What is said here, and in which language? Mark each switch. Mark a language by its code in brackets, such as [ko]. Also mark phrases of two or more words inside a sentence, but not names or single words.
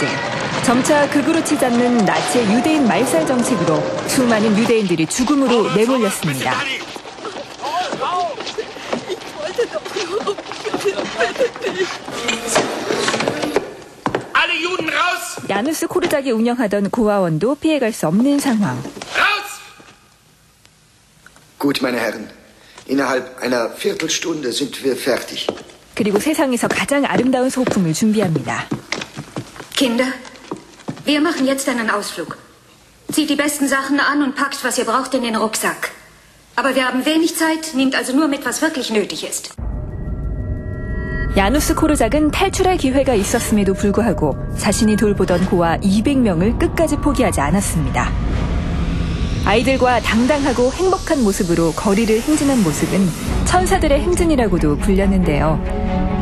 [ko] 점차 극으로 치닫는 나치의 유대인 말살 정책으로 수많은 유대인들이 죽음으로 내몰렸습니다. 야누스 코르작이 운영하던 고아원도 피해갈 수 없는 상황. [de] Gut, meine Herren. Innerhalb einer Viertelstunde sind wir fertig. [ko] 그리고 세상에서 가장 아름다운 소품을 준비합니다. [de] Kinder, wir machen jetzt einen Ausflug. Zieht die besten Sachen an und packt, was ihr braucht, in den Rucksack. Aber wir haben wenig Zeit, nehmt also nur mit, was wirklich nötig ist. [ko] 야누스 코르작은 탈출할 기회가 있었음에도 불구하고 자신이 돌보던 고아 200명을 끝까지 포기하지 않았습니다. 아이들과 당당하고 행복한 모습으로 거리를 행진한 모습은 천사들의 행진이라고도 불렸는데요.